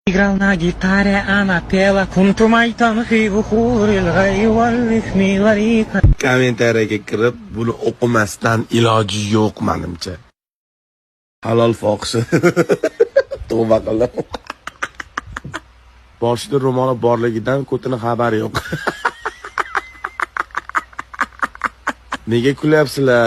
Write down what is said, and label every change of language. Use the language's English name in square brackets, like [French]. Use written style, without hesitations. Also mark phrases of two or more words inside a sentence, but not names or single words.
[Russian] Играл на гитаре, она пела «Кунту майтанхи вухурил гайваллифни ларика». [Uzbek] Kommentariyaga kirib, buni o'qimasdan iloji yo'q menimcha. Halol fohishi. Tavba qildim. Boshida ro'moli borligidan ko'tini xabari yo'q. Nega kulyapsizlar?